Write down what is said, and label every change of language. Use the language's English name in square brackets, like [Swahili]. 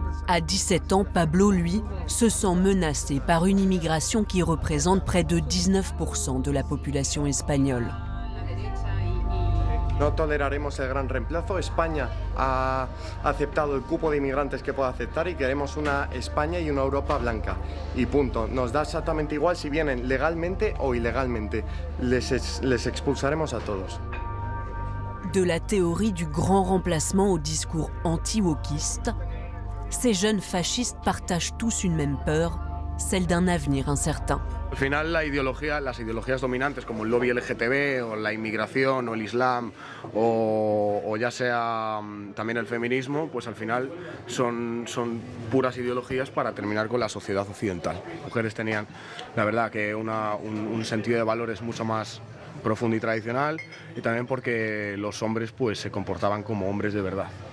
[French] À 17 ans, Pablo, lui, se sent menacé par une immigration qui représente près de 19% de la population espagnole. [Spanish] No toleraremos el gran reemplazo. España ha aceptado el cupo de inmigrantes que puede aceptar y queremos una España y una Europa blanca. Y punto. Nos da exactamente igual si vienen legalmente o ilegalmente. Les expulsaremos a todos. [French] De la théorie du grand remplacement au discours anti-wokiste, ces jeunes fascistes partagent tous une même peur, celle d'un avenir incertain. [Spanish] Al final las ideologías dominantes como el lobby LGTB o la inmigración o el islam o ya sea también el feminismo, pues al final son puras ideologías para terminar con la sociedad occidental. Las mujeres tenían, la verdad, que un sentido de valores mucho más profundo y tradicional, y también porque los hombres pues se comportaban como hombres de verdad.